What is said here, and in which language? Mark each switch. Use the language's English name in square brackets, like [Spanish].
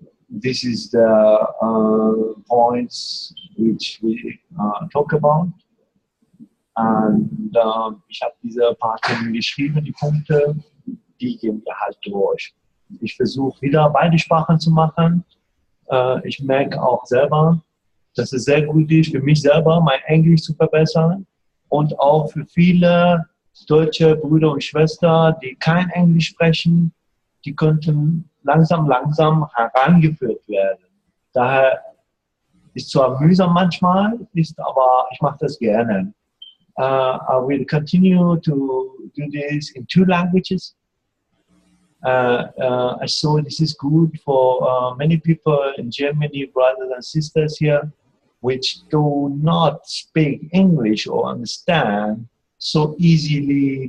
[English] This is the points which we talk about. [German] Und ich habe diese paar Themen geschrieben, die Punkte, die geben wir halt durch. Ich versuche wieder beide Sprachen zu machen. Ich merke auch selber, dass es sehr gut ist für mich selber, mein Englisch zu verbessern und auch für viele deutsche Brüder und Schwestern, die kein Englisch sprechen, die könnten langsam herangeführt werden. Daher ist zwar mühsam manchmal, aber ich mache das gerne. [English] I will continue to do this in 2 languages. I saw this is good for many people in Germany, brothers and sisters here, which do not speak English or understand so easily.